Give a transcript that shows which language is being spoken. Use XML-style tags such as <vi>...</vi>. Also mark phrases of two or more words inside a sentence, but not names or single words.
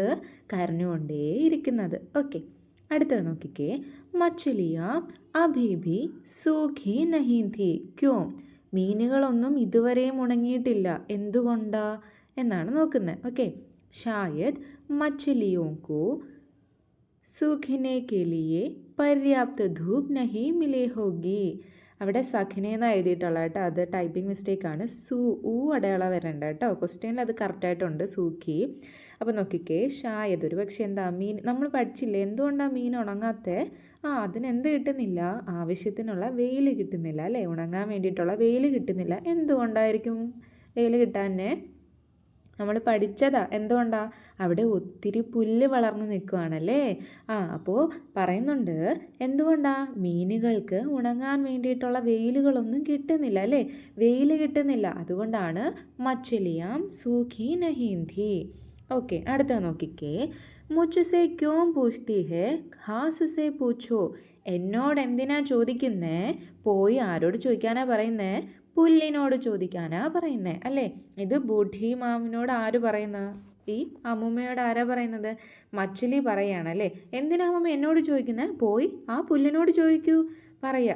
<ml>കരഞ്ഞുകൊണ്ടേ ഇരിക്കുന്നത്. ഓക്കെ, അടുത്തത് നോക്കിക്കേ,</ml> <hi>मछलियाँ अभी भी सूखी नहीं थी क्यों.</hi> <ml>മീനുകളൊന്നും ഇതുവരെയും ഉണങ്ങിയിട്ടില്ല, എന്തുകൊണ്ടാ എന്നാണ് നോക്കുന്നത്.</ml> <hi>ഓക്കെ, शायद मछलियों को सूखने के लिए पर्याप्त धूप नहीं मिली होगी.</hi> <ml>അവിടെ സഖിനെ എന്ന് എഴുതിയിട്ടുള്ള കേട്ടോ, അത്</ml> <en>typing mistakeആണ്.</en> <ml>അടയാളം വരണ്ട കേട്ടോ, ക്വസ്റ്റ്യനിൽ അത് കറക്റ്റായിട്ടുണ്ട്, സൂഖി. അപ്പോൾ നോക്കിക്കേ, ഷായത് ഒരു പക്ഷേ എന്താ മീൻ നമ്മൾ പഠിച്ചില്ലേ, എന്തുകൊണ്ടാണ് മീൻ ഉണങ്ങാത്ത? അതിനെന്ത് കിട്ടുന്നില്ല? ആവശ്യത്തിനുള്ള വെയിൽ കിട്ടുന്നില്ല അല്ലേ, ഉണങ്ങാൻ വേണ്ടിയിട്ടുള്ള വെയിൽ കിട്ടുന്നില്ല. എന്തുകൊണ്ടായിരിക്കും വെയിൽ കിട്ടാനെ? നമ്മൾ പഠിച്ചതാ. എന്തുകൊണ്ടാ? അവിടെ ഒത്തിരി പുല്ല് വളർന്നു നിൽക്കുകയാണല്ലേ. അപ്പോൾ പറയുന്നുണ്ട് എന്തുകൊണ്ടാ? മീനുകൾക്ക് ഉണങ്ങാൻ വേണ്ടിയിട്ടുള്ള വെയിലുകളൊന്നും കിട്ടുന്നില്ല അല്ലേ, വെയിൽ കിട്ടുന്നില്ല. അതുകൊണ്ടാണ്</ml> <hi>मछलियाँ सूखी नहीं थी.</hi> <ml>ഓക്കെ, അടുത്ത നോക്കിക്കേ,</ml> <hi>മുझसे क्यों पूछती है घास से पूछो.</hi> <ml>എന്നോട് എന്തിനാ ചോദിക്കുന്നേ? പോയി ആരോട് ചോദിക്കാനാ പറയുന്നേ? പുല്ലിനോട് ചോദിക്കാനാ പറയുന്നേ അല്ലേ. ഇത് ബൂഢി മാമിനോട് ആര് പറയുന്ന? ഈ അമ്മൂമ്മയോട് ആരാ പറയുന്നത്? മച്ചിലി പറയാണല്ലേ. എന്തിനാ അമ്മൂമ്മ എന്നോട് ചോദിക്കുന്നത്? പോയി ആ പുല്ലിനോട് ചോദിക്കൂ പറയാം.</ml>